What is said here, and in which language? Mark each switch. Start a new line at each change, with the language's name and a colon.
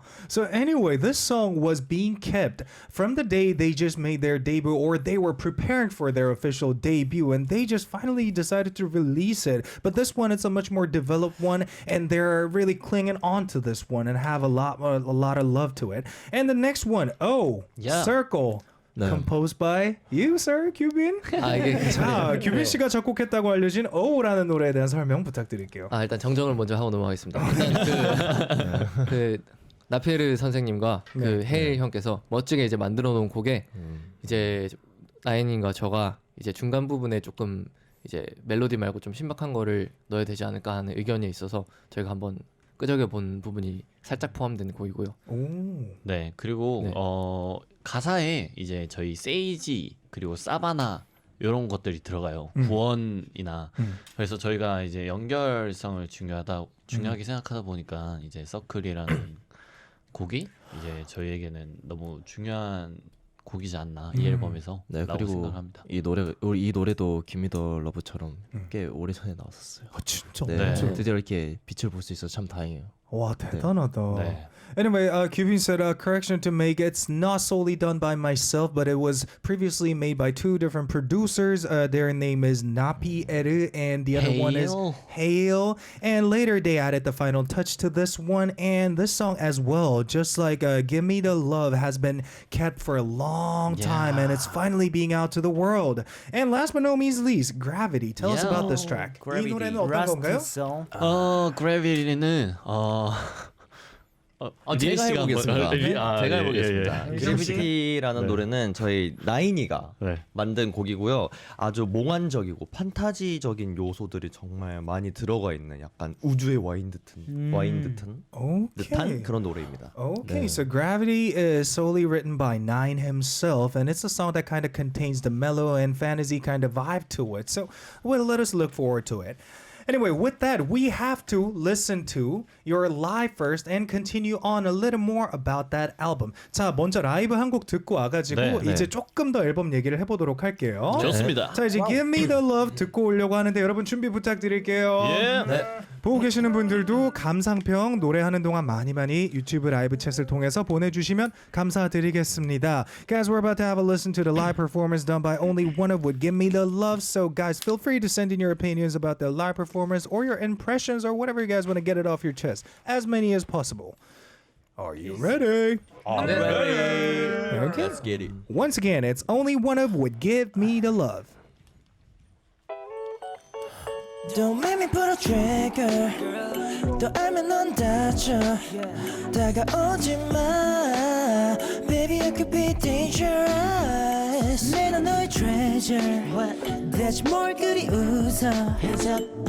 English: So anyway, this song was being kept from the day they just made their debut or they were preparing for their official debut and they just finally decided to release it. But this one is a much more developed one and they're really clinging on to this one and have a lot of love to it. And the next one, Yeah. Circle.
Korean: 네.
English: Composed by you, sir, 규빈.
Korean: 이게 자, 규빈 씨가 작곡했다고 알려진 O라는 노래에 대한 설명 부탁드릴게요. 일단 정정을 먼저 하고 넘어가겠습니다. 일단 그 나페르 선생님과 그 헤일 형께서 멋지게 이제 만들어 놓은 곡에 이제 나인님과 저가 이제 중간 부분에 조금 이제 멜로디 말고 좀 신박한 거를 넣어야 되지 않을까 하는 의견이 있어서 저희가 한번 끄적여 본 부분이 살짝 포함된 곡이고요. 오. 네, 그리고 네. 가사에 이제 저희 세이지 그리고 사바나 이런 것들이 들어가요. 구원이나 그래서 저희가 이제 연결성을 중요하게 생각하다 보니까 이제 서클이라는 곡이 이제 저희에게는 너무 중요한 곡이지 않나 이 앨범에서 네, 라고 그리고 생각합니다. 이 노래도 기미더 러브처럼 꽤 오래 전에 나왔었어요. 아, 진짜. 네, 네. 드디어 이렇게 빛을 볼 수 있어서 참 다행이에요. 와, 대단하다. 네.
English: Anyway, Kyubin said, correction to make, it's not solely done by myself, but it was previously made by two different producers. Their name is Napi Eru and the other one is Hail. And later they added the final touch to this one and this song as well. Just like Give Me the Love has been kept for a long time and it's finally being out to the world. And last but not least, Gravity. Tell us about this track.
Korean: 이 노래는 어떤 건가요?
English: song.
Korean: 그래비리는 제가 해보겠습니다. 제가 해보겠습니다. 예. 그래비티라는 네. 노래는 저희 나인이가 네. 만든 곡이고요. 아주 몽환적이고 판타지적인 요소들이 정말 많이 들어가 있는 약간 우주에 와인 듯한
English: Okay.
Korean: 그런 노래입니다.
English: Okay, so Gravity is solely written by Nine himself, and it's a song that kind of contains the mellow and fantasy kind of vibe to it. So, well, let us look forward to it. Anyway, with that, we have to listen to your live first and continue on a little more about that album.
Korean: 자, 먼저 라이브 한 곡 듣고 와가지고 네, 이제 조금 더 앨범 얘기를 해보도록 할게요. 좋습니다. 자, 이제 Give Me the Love 듣고 오려고 하는데 여러분 준비 부탁드릴게요. 보고 계시는 분들도 감상평 노래하는 동안 많이 유튜브 라이브 챗을 통해서 보내주시면 감사드리겠습니다.
English: Guys, we're about to have a listen to the live performance done by OnlyOneOf with Give Me the Love. So guys, feel free to send in your opinions about the live performance or your impressions or whatever you guys want to get it off your chest. As many as possible. Are you ready? I'm ready. Okay. Let's get it. Once again, it's OnlyOneOf with Give Me the Love. Don't make me pull a trigger
Korean: 또 알면 넌 다쳐 다가오지 마
English: Baby I could be dangerous
Korean: 내는 너의
English: treasure
Korean: 대체 뭘 그리 웃어
English: Hands up